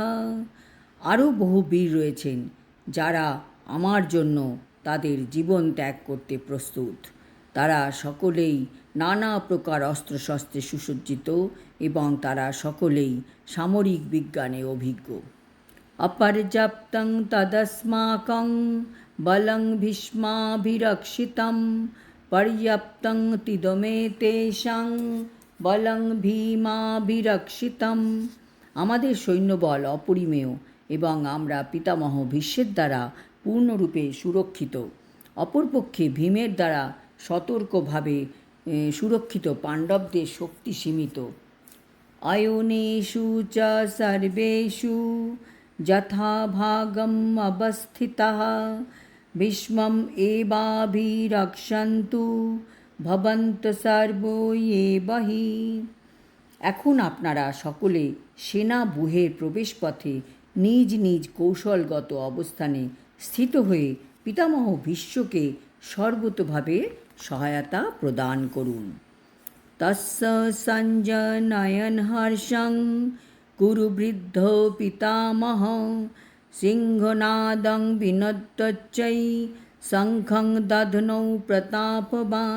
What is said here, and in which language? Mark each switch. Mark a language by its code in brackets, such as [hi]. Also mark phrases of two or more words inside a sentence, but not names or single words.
[bn] আরও বহু বীর রয়েছেন যারা আমার জন্য তাদের জীবন ত্যাগ করতে প্রস্তুত। তারা সকলেই নানা প্রকার অস্ত্রশস্ত্রে সুসজ্জিত এবং তারা সকলেই সামরিক বিজ্ঞানে অভিজ্ঞ। [sa] অপর্যাপ্তং তদস্মাকং বলং ভীষ্মাভিরক্ষিতং পর্যাপ্তং তিদমেতেষাং বলং ভীমাভিরক্ষিতং। [bn] আমাদের সৈন্যবল অপরিমেয় এবং আমরা পিতামহ ভীষ্মের দ্বারা পূর্ণরূপে সুরক্ষিত। অপরপক্ষে ভীমের দ্বারা সতর্কভাবে সুরক্ষিত, পাণ্ডবদের শক্তি সীমিত। [sa] অয়নেষু চ সর্বেষু যথাভাগম অবস্থিতাঃ ভীষ্মম এবাভিরক্ষন্তু ভবন্ত সর্বো এবহি। [bn] এখন আপনারা সকলে সেনা ব্যূহের প্রবেশপথে নিজ নিজ কৌশলগত অবস্থানে স্থিত হয়ে পিতামহ ভীষ্মকে সর্বতোভাবে সহায়তা প্রদান করুন। [sa] তস্য সঞ্জনয়ন হর্ষং কুরু বৃদ্ধ পিতামহ সিংহনাদং বিনদ্যচ্চৈ শঙ্খং দধ্নৌ প্রতাপবান।